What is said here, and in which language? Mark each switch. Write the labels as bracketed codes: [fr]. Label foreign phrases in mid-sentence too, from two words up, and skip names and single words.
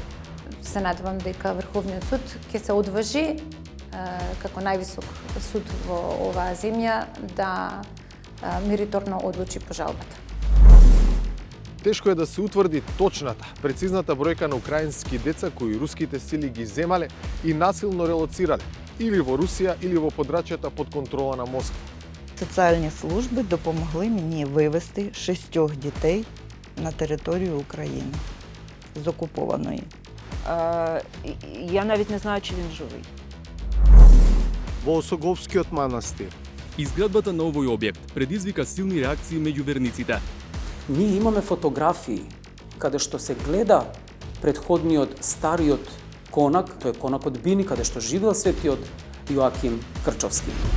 [mk] Се надевам дека Врховниот суд ќе се одважи како највисок суд во оваа земја да мериторно одлучи по жалбата. Тешко е да се утврди точната, прецизната бројка на украински деца кои руските сили ги земале и насилно релоцирале или во Русија или во подрачјата под контрола на Москва. [uk] Социјални служби допомогли мені вивести 6 дітей на територію України з окупованої. Я навіть не знаю, чи він живий. [mk] Во Осоговскиот манастир. Изградбата на овој објект предизвика силни реакции меѓу верниците. Ние имаме фотографии каде што се гледа претходниот стариот конак, тој е конакот Бини, каде што живеел светиот Јоаким Крчовски.